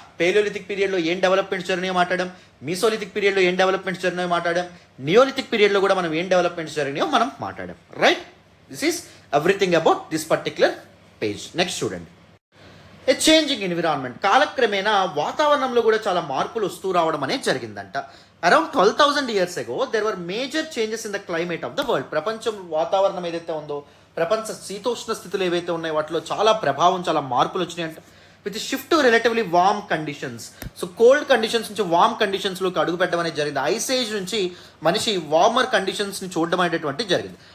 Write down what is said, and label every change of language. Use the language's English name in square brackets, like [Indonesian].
[Telugu] Palaeolithic పీరియడ్లో ఏం developments జరిగినాయో మాట్లాడాం. మీసోలిథిక్ పీరియడ్లో ఏం డెవలప్మెంట్స్ జరిగినాయో మాట్లాడాం. నియోలిథిక్ పీరియడ్లో కూడా మనం ఏం డెవలప్మెంట్స్ జరిగినాయో మనం మాట్లాడాం. Right? [English] This is everything about this particular page. Next చూడండి. A changing environment. [Telugu] కాలక్రమేణా వాతావరణంలో కూడా చాలా మార్పులు వస్తూ రావడం అనేది జరిగిందంట. [English] Around 12,000 years ago there were major changes in the climate of the world. [Telugu] ప్రపంచం వాతావరణం ఏదైతే ఉందో, ప్రపంచ శీతోష్ణ స్థితులు ఏవైతే ఉన్నాయో వాటిలో చాలా ప్రభావం, చాలా మార్పులు వచ్చినాయంట. [English] With shift to relatively warm conditions. [Telugu] So cold conditions నుంచి వార్మ్ కండిషన్స్లోకి అడుగు పెట్టడం అనేది జరిగింది. ఐస్ ఏజ్ నుంచి మనిషి వార్మర్ కండిషన్స్ని చూడడం అనేటువంటి జరిగింది.